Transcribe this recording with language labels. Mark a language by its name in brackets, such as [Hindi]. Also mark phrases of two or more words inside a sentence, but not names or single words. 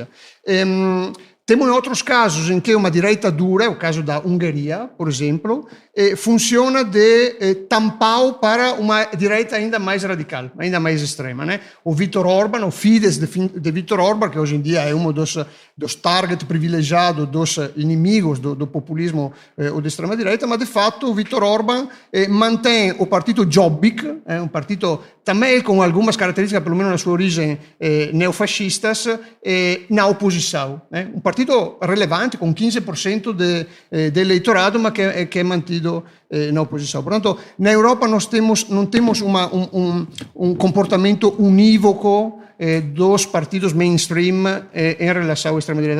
[Portuguese] Temos outros casos em que uma direita dura, é o caso da Hungria, por exemplo, funciona de tampão para uma direita ainda mais radical, ainda mais extrema, né? O Viktor Orban, o Fidesz de Viktor Orban, que hoje em dia é um dos targets privilegiados dos inimigos do populismo ou da extrema-direita, mas de fato o Viktor Orban mantém o partito Jobbik, um partito também com algumas características, pelo menos na sua origem, neofascistas, na oposição. Um partido relevante, com 15% de eleitorado, mas que é mantido na oposição. Portanto, na Europa nós não temos um comportamento unívoco dos partidos mainstream em relação à extrema-direita.